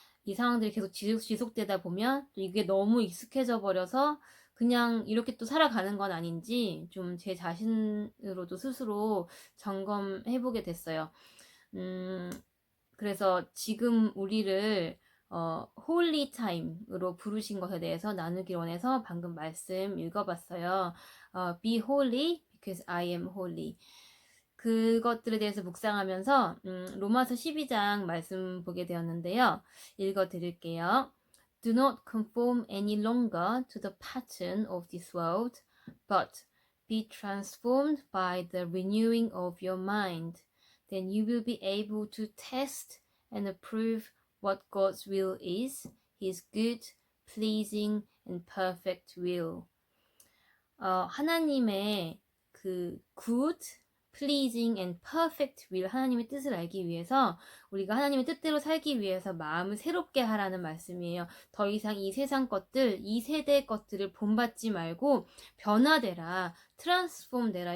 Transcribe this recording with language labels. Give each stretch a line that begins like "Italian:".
Korean: 이 상황들이 계속 지속되다 보면 또 이게 너무 익숙해져 버려서 그냥 이렇게 또 살아가는 건 아닌지 좀 제 자신으로도 스스로 점검해보게 됐어요. 그래서 지금 우리를 홀리 타임으로 부르신 것에 대해서 나누기 원해서 방금 말씀 읽어봤어요.
English: Be holy because I am holy.
Korean: 그것들에 대해서 묵상하면서 로마서 12장 말씀 보게 되었는데요. 읽어드릴게요.
English: Do not conform any longer to the pattern of this world, but be transformed by the renewing of your mind. Then you will be able to test and approve what God's will is, His good, pleasing, and perfect will.
Korean: 하나님의 그
English: good, pleasing, and perfect will,
Korean: 하나님의 뜻을 알기 위해서 우리가 하나님의 뜻대로 살기 위해서 마음을 새롭게 하라는 말씀이에요. 더 이상 이 세상 것들, 이 세대 것들을 본받지 말고 변화되라, transform 되라.